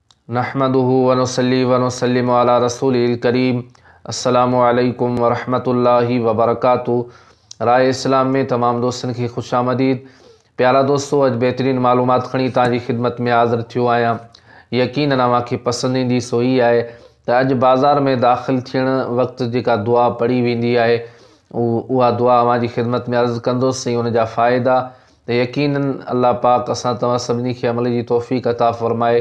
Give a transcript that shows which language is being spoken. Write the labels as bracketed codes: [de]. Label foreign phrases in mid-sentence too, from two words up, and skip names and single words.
[ar] نحمده ونصلي ونسلم على رسوله الكريم. السلام عليكم ورحمة الله وبركاته. [sd] राहे इस्लाम में तमाम दोस्तन की खुशामदीद। प्यारा दोस्तों, अज बेहतरीन मालूमात खणी ताजी खिदमत में हाज़िर थियो आहियां। यकीनन अव्हांखे पसंद ईंदी सो ही आहे त अज बाज़ार में दाखिल थियण वक्त जेका दुआ पढ़ी वेंदी आहे उहा दुआ अव्हांजी खिदमत में अर्ज़ कंदुसि ऐं उनजा फ़ाइदा त यकीनन अल्लाह पाक असां तव्हां सभिनी खे अमल जी तौफ़ीक़ अता फ़रमाए।